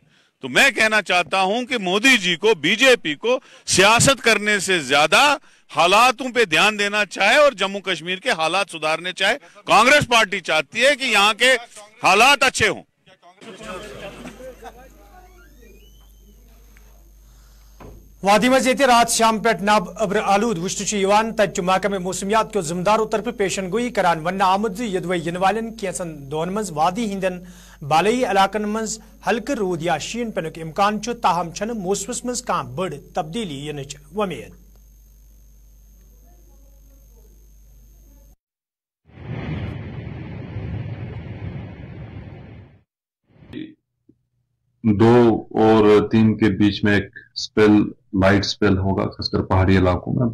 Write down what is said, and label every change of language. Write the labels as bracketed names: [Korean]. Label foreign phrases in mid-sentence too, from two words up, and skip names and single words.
[Hindi] तो मैं कहना चाहता हूं कि मोदी जी को, बीजेपी को सियासत करने से ज्यादा हालातों पे ध्यान देना चाहे और जम्मू कश्मीर के हालात सुधारने चाहे। कांग्रेस पार्टी चाहती है कि यहां के हालात अच्छे हों। [Kashmiri] वादी मज ये रात शाम पे नब अब्र आलूद वुश्न तज महकमे मौसमियात के जिम्मेदारों तरफ पेशन गोई करान वन आमुद यदवे इन वालन कैसन दोन मज वादी हिंदन बालई इलाकन मज हल्क रूद या शीन पेनुक इम्कान ताहम छन मौसमस मज कह बड़ तब्दीली यनच वमेद। [Hindi] दो और 3 के बीच में एक स्पेल, लाइट स्पेल होगा खासकर पहाड़ी इलाकों में।